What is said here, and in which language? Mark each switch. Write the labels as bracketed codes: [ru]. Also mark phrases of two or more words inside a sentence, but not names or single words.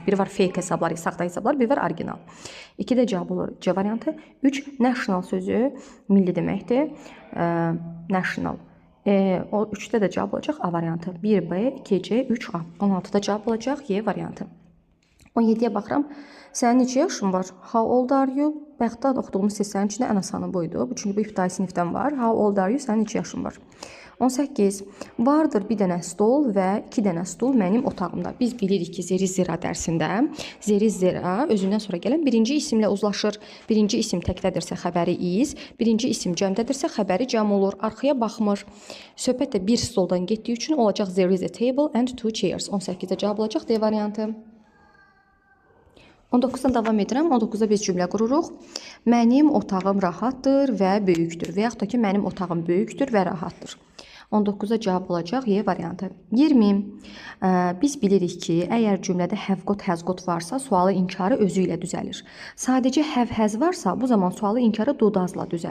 [az] Biri var fake hesablar, saxta hesablar, biri var orijinal. 2-də cavab olur C variantı. 3. National sözü milli deməkdir. National. O 3-də də cavab olacaq A variantı. 1B, 2C, 3A. 16-da cavab olacaq Y variantı. 17-yə baxıram. Sənin neçə yaşın var? [en] How old are you? [az] Bəxtdən oxuduğumuz seslərin içində ən asanı buydu. Çünki bu ibtidai sinifdən var. [en] How old are you? [az] Sənin neçə yaşın var? 18. Vardır bir dənə stol və 2 dənə stul mənim otağımda. Biz bilirik ki, zeri zira dərsində zeri zira özündən sonra gələn birinci isimlə uzlaşır. Birinci isim təkdədirsə xəbəri is, birinci isim cəmdədirsə xəbəri cəm olur. Arxaya baxmır. Söhbət də bir stoldan getdiyi üçün olacaq [en] there is a table and 2 chairs. [az] 18-də cavab olacaq D variantı. 19-dan davam edirəm. 19-da biz cümlə qururuq. Mənim otağım rahatdır və böyükdür. Və yaxud da ki, mənim otağım böyükdür və rahatdır. 19-da cavab olacaq Y variantı. 20. Biz bilirik ki, əgər cümlədə [en] have got, has got [az] varsa, sualı inkarı özü ilə düzəlir. Sadəcə [en] have, has [az] varsa, bu zaman sualı inkarı [en] do, does'la [az] düzəlir.